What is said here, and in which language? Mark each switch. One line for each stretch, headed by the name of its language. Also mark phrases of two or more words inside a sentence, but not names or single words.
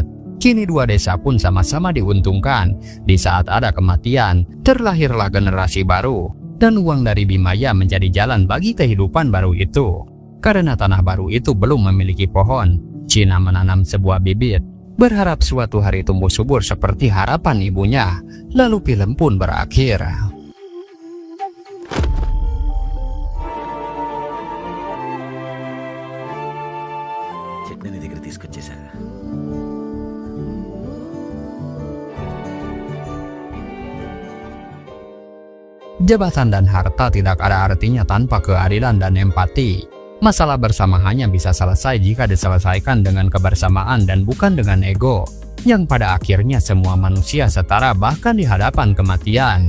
Indonesian: Kini dua desa pun sama-sama diuntungkan. Di saat ada kematian, terlahirlah generasi baru. Dan uang dari Bimaya menjadi jalan bagi kehidupan baru itu. Karena tanah baru itu belum memiliki pohon, Cina menanam sebuah bibit, berharap suatu hari tumbuh subur seperti harapan ibunya. Lalu film pun berakhir.
Telugu: చట్నీ దగ్గర తీసుకొచ్చేసా.
Indonesian: Jabatan dan harta tidak ada artinya tanpa keadilan dan empati. Masalah bersama hanya bisa selesai jika diselesaikan dengan kebersamaan dan bukan dengan ego, yang pada akhirnya semua manusia setara bahkan di hadapan kematian.